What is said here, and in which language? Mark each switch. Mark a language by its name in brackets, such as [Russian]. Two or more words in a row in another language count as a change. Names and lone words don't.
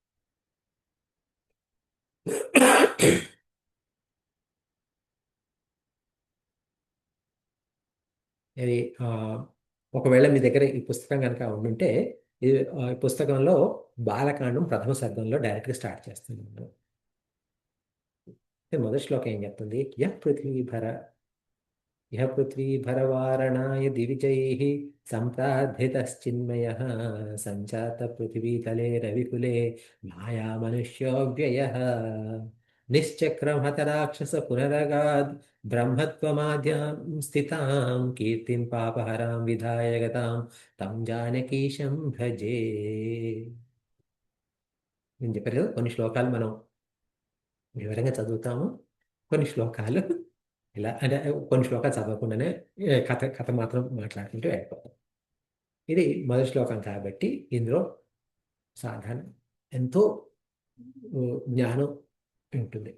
[Telugu] ఇది ఒకవేళ మీ దగ్గర ఈ పుస్తకం కనుక ఉండుంటే ఇది ఈ పుస్తకంలో బాలకాండం ప్రథమ సర్గంలో డైరెక్ట్గా స్టార్ట్ చేస్తున్నాను. మొదటి శ్లోకం ఏం చెప్తుంది? [Sanskrit] यः पृथ्वीभर यः पृथ्वीभरवारणाय दिविजैः सम्प्रार्थितश्चिन्मयः सञ्जातपृथिवीतले रविकुले मायामनुष्योऽव्ययः निश्चक्रं हतराक्षस पुनरगाद् ब्रह्मत्वमाद्यां स्थितां कीर्तिं पापहरां विधाय गतां तं जानकीशं भजे. [Telugu] నేను చెప్పారు కదా, కొన్ని శ్లోకాలు మనం వివరంగా చదువుతాము, కొన్ని శ్లోకాలు ఇలా అంటే కొన్ని శ్లోకాలు చదవకుండానే కథ కథ మాత్రం మాట్లాడుకుంటూ వెళ్ళిపోతాం. ఇది మొదటి శ్లోకం కాబట్టి ఇందులో సాధారణ ఎంతో జ్ఞానం ఉంటుంది.